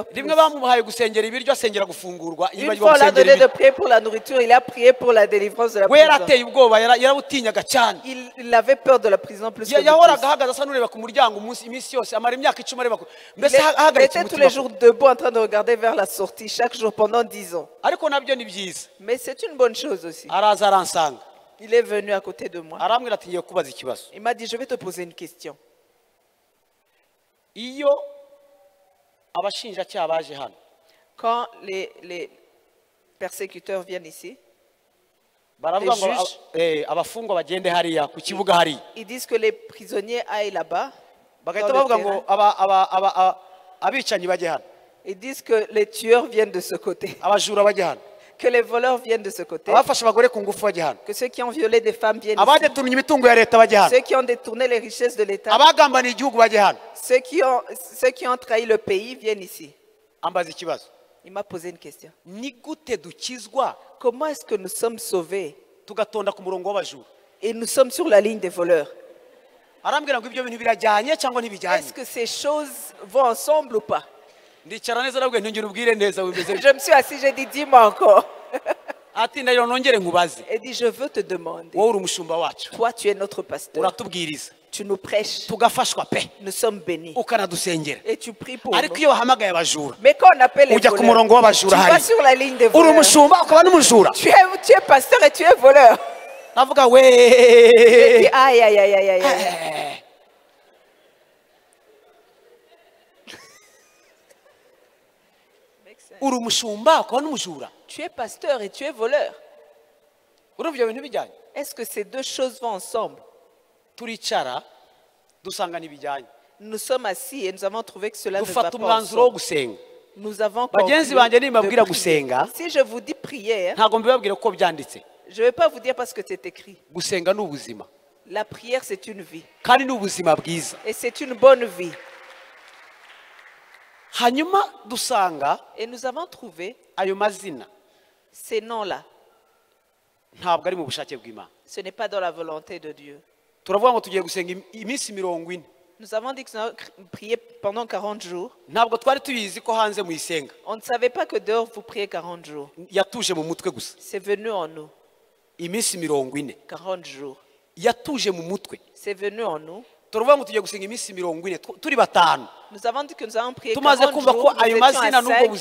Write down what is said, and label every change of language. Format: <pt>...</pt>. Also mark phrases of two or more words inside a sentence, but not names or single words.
<fr>plus.</fr> <rw>rimwe bamuhaye gusengera ibiryo asengera gufungurwa</rw> <fr>Une</fr> <rw>yibagirwa</rw> <fr>fois, on l'a</fr> <rw>gusengera</rw> <fr>donné de</fr> <rw>ibiryo</rw> <fr>prier pour la nourriture, il a prié pour la délivrance de la</fr> <rw>we</rw> <fr>prison.</fr> <rw>yarateye ubwoba yarabutinyaga cyane</rw> <fr>Il avait peur de la prison plus que nous</fr> <rw>yahoraga</rw> <fr>tous.</fr> <rw>ahagaze asa n'ureba ku muryango iminsi yose amara imyaka 10 areba</rw> <fr>Il</fr> <rw>mbese ahagaritse</rw> <fr>était tous</fr> <rw>umutima</rw> <fr>les jours debout en train de regarder vers la sortie, chaque jour pendant 10 ans.</fr> <rw>ariko nabyo ni byiza</rw> <fr>Mais c'est une bonne chose aussi.</fr> <rw>araza aransanga</rw> <fr>Il est venu à côté de moi.</fr> <rw>arambwira ati ngiye kubaza ikibazo</rw> <fr>Il m'a dit, je vais te poser une question.</fr> <rw>iyo abashinjacyaha baje hano</rw> <fr>Quand les persécuteurs viennent ici,</fr> <rw>baravuga</rw> <fr>Les</fr> <rw>ngo</rw> <fr>juges.</fr> <rw>abafungwa bagende hariya ku kibuga hariya</rw> <fr>ils disent que les prisonniers aillent là-bas.</fr> <rw>bagahita</rw> <fr>dans le</fr> <rw>bavuga ngo</rw> <fr>terrain.</fr> <rw>abicanyi bajye hano</rw> <fr>Ils disent que les tueurs viennent de ce côté,</fr> <rw>abajura bajye hano</rw> <fr>que les voleurs viennent de ce côté,</fr> <rw>abafashe abagore ku ngufu bajye hano</rw> <fr>que ceux qui ont violé des femmes viennent ici,</fr> <rw>abadeturunye imitungo ya leta bajye hano</rw> <fr>ceux qui ont détourné les richesses de l'État,</fr> <rw>abagambaniye igihugu bajye hano</rw> <fr>ceux qui ont trahi le pays viennent ici.</fr> <rw>ambaza ikibazo</rw> <fr>Il m'a posé une question.</fr> <rw>ni gute dukizwa</rw> <fr>Comment est-ce que nous sommes sauvés</fr> <rw>tugatonda ku murongo w'abajura</rw> <fr>et nous sommes sur la ligne des voleurs?</fr> <rw>arambwira ngo ibyo bintu birajyanye cyangwa ntibijyanye</rw> <fr>Est-ce que ces choses vont ensemble ou pas?</fr> <rw>ndicara neza arabwira ntongere ubwire neza bimeze</rw> <fr>Je me suis assis, j'ai dit, dis-moi encore.</fr> <rw>ati ndagira nongere nkubaze</rw> <fr>Et dit, je veux te demander,</fr> <rw>wowe uri umushumba wacu</rw> <fr>toi tu es notre pasteur,</fr> <rw>uratubwiriza</rw> <fr>tu nous prêches,</fr> <rw>tugafashwa pe</rw> <fr>nous sommes bénis</fr> <rw>ukanadusengera</rw> <fr>et tu pries pour</fr> <rw>ariko</rw> <fr>nous.</fr> <rw>iyo wahamagaye abajura</rw> <fr>Mais quand on appelle les</fr> <rw>ujya ku</rw> <fr>voleurs,</fr> <rw>murongo</rw> <fr>tu</fr> <rw>w'abajura</rw> <fr>vas</fr> <rw>hari</rw> <fr>sur la ligne des</fr> <rw>uri</rw> <fr>voleurs.</fr> <rw>umushumba ukaba n'umujura</rw> <fr>Tu es pasteur et tu es voleur.</fr> <rw>navuga</rw> <fr>J'ai</fr> <rw>we</rw> <fr>dit, aïe, aïe, aïe, aïe, aïe, aïe.</fr> <rw>uri umushumba ukaba n'umujura</rw> <fr>Tu es pasteur et tu es voleur.</fr> <rw>urumva ibyo bintu bijyanye</rw> <fr>Est-ce que ces deux choses vont ensemble?</fr> <rw>turicara dusanga ntibijyanye</rw> <fr>Nous sommes assis et nous avons trouvé que cela ne va</fr> <rw>dufata</rw> <fr>pas</fr> <rw>umwanzuro wo</rw> <fr>ensemble.</fr> <rw>gusenga</rw> <fr>Nous avons</fr> <rw>bagenzi</rw> <fr>conclu</fr> <rw>banjye</rw> <fr>de</fr> <rw>nimbabwira</rw> <fr>prier.</fr> <rw>gusenga</rw> <fr>Si je vous dis prière,</fr> <rw>ntabwo mbibabwire ko byanditse</rw> <fr>je ne vais pas vous dire parce que c'est écrit.</fr> <rw>gusenga ni ubuzima</rw> <fr>La prière, c'est une vie.</fr> <rw>kandi ni ubuzima bwiza</rw> <fr>Et c'est une bonne vie.</fr> <rw>hanyuma dusanga</rw> <fr>Et nous avons trouvé</fr> <rw>ayo mazina</rw> <fr>ces noms-là.</fr> <rw>ntabwo ari mu bushake bw'imana</rw> <fr>Ce n'est pas dans la volonté de Dieu.</fr> <rw>turavuga ngo tugiye gusenga iminsi 40</rw> <fr>Nous avons dit que nous allons prier pendant 40 jours.</fr> <rw>ntabwo twari tubizi ko hanze muyisenga</rw> <fr>On ne savait pas que dehors vous priez 40 jours.</fr> <rw>yatuje mu mutwe gusa</rw> <fr>C'est venu en nous.</fr> <rw>iminsi 40</rw> <fr>40 jours.</fr> <rw>yatuje mu mutwe</rw> <fr>C'est venu en nous.</fr> <rw>turavuga ngo tugiye gusenga iminsi 40 turi batanu</rw> <fr>Nous avons dit que nous allons prier</fr> <rw>tumaze</rw> <fr>40</fr> <rw>kumva ko</rw> <fr>jours. Nous</fr> <rw>ayo</rw> <fr>étions</fr> <rw>mazina</rw> <fr>à</fr> <rw>n'ubwo</rw> <fr>5</fr>